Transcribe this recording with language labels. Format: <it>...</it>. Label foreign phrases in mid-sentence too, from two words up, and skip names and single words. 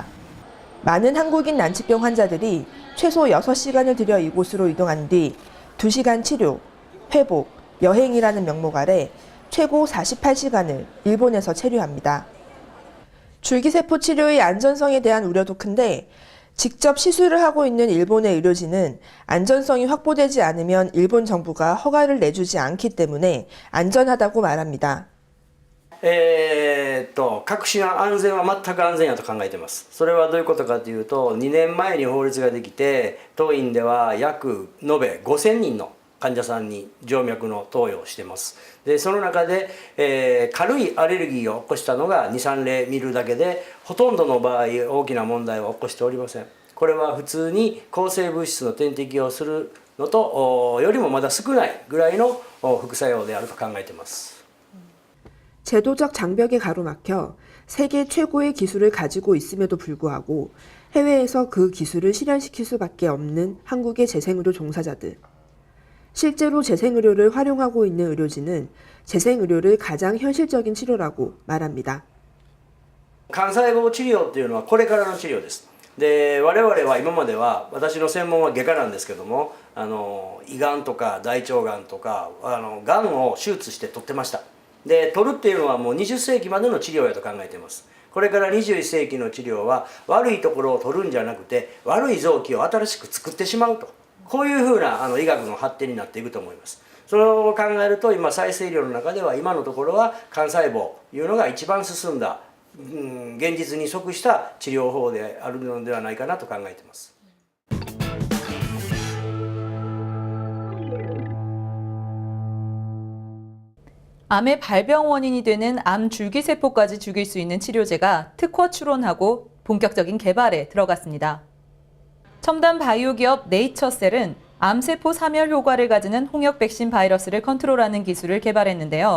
<ko>많은 한국인 난치병 환자들이 최소 6시간을 들여 이곳으로 이동한 뒤 2시간 치료, 회복, 여행이라는 명목 아래 최고 48시간을 일본에서 체류합니다. 줄기세포 치료의 안전성에 대한 우려도 큰데 직접 시술을 하고 있는 일본의 의료진은 안전성이 확보되지 않으면 일본 정부가 허가를 내주지 않기 때문에 안전하다고 말합니다.</ko> <ja>確信は安全は全く安全やと考えています。それはどういうことかというと、2年前に法律ができて、当院では約延べ5000人の患者さんに静脈の投与をしています。でその中で、軽いアレルギーを起こしたのが2、3例見るだけで、ほとんどの場合大きな問題は起こしておりません。これは普通に抗生物質の点滴をするのとよりもまだ少ないぐらいの副作用であると考えています。</ja> <ko>제도적 장벽에 가로막혀 세계 최고의 기술을 가지고 있음에도 불구하고 해외에서 그 기술을 실현시킬 수밖에 없는 한국의 재생의료 종사자들. 실제로 재생의료를 활용하고 있는 의료진은 재생의료를 가장 현실적인 치료라고 말합니다.</ko> <ja>幹細胞治療っていうのはこれからの治療です。で我々は今までは私の専門は外科なんですけども胃がんとか大腸がんとかがんを手術して取ってました。で取るっていうのはもう20世紀までの治療やと考えています。これから21世紀の治療は悪いところを取るんじゃなくて悪い臓器を新しく作ってしまうとこういうふうな医学の発展になっていくと思います。それを考えると今再生医療の中では今のところは幹細胞というのが一番進んだ、現実に即した治療法であるのではないかなと考えています。</ja> <ko>암의 발병 원인이 되는 암 줄기세포까지 죽일 수 있는 치료제가 특허 출원하고 본격적인 개발에 들어갔습니다. 첨단 바이오 기업 네이처셀은 암세포 사멸 효과를 가지는 홍역 백신 바이러스를 컨트롤하는 기술을 개발했는데요.</ko>